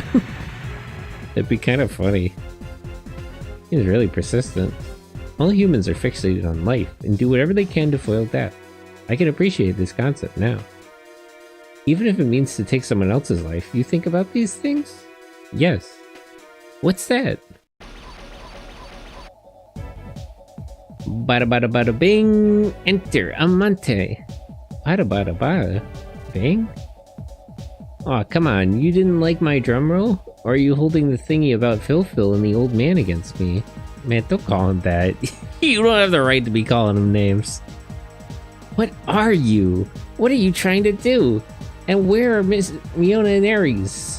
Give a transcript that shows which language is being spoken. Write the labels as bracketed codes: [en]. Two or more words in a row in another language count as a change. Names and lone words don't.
[en] It'd be kind of funny. He's really persistent. All humans are fixated on life and do whatever they can to foil death. I can appreciate this concept now. Even if it means to take someone else's life, you think about these things? Yes. What's that? Bada bada bada bing! Enter Amante! Bada bada bada bing? Aw, come on, you didn't like my drum roll? Or are you holding the thingy about Phil and the old man against me? Man, don't call him that. You don't have the right to be calling him names. What are you? What are you trying to do? And where are Miss Miona and Aries?